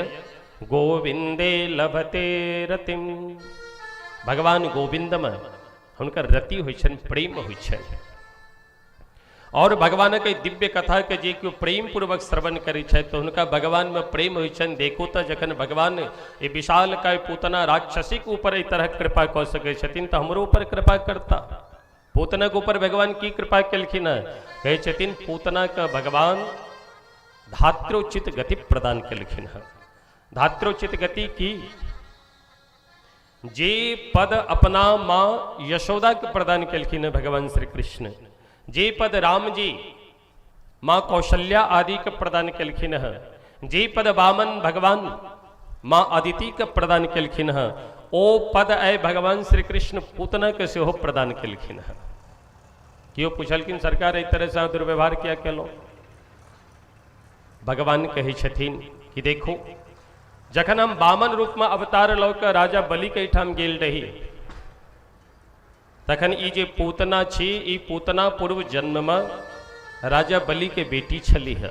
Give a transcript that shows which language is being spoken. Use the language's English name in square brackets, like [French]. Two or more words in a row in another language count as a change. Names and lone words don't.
[Sanskrit] गोविंदे लभते रतिम। [Maithili] भगवान गोविंद में हुनकर रति होइ छनि, प्रेम होइ छनि। और भगवान के दिव्य कथा के जे क्यों प्रेम पूर्वक श्रवण करै छथि तो हुनका भगवान में प्रेम होइ छनि। देखो तो जखन भगवान ये विशाल काय पूतना राक्षसी के ऊपर एहि तरह कृपा कऽ सकै छथिन तो हमरो ऊपर कृपा करता। पूतना के ऊपर भगवान की कृपा केलखिन है? कहै छथिन पूतना का भगवान धात्रोचित गति प्रदान केलखिन है। धात्रोचित गति की जे पद अपना माँ यशोदा के प्रदान केलखिन है भगवान श्री कृष्ण, जे पद राम जी माँ कौशल्या आदि के प्रदान केलखिन है, जे पद वामन भगवान माँ अदिति के प्रदान केलखिन है, ओ पद आय भगवान श्री कृष्ण पूतना के सेहो प्रदान केलखिन है। क्यों पूछलखिन सरकार एक तरह से दुर्व्यवहार किया केलो? भगवान कहे छथिन कि देखो, जखन हम वामन रूप में अवतार लऽ कऽ राजा बलि के ठाम गेल रही तखन ई जे पूतना छी, ई पूतना पूर्व जन्म में राजा बलि के बेटी छली है।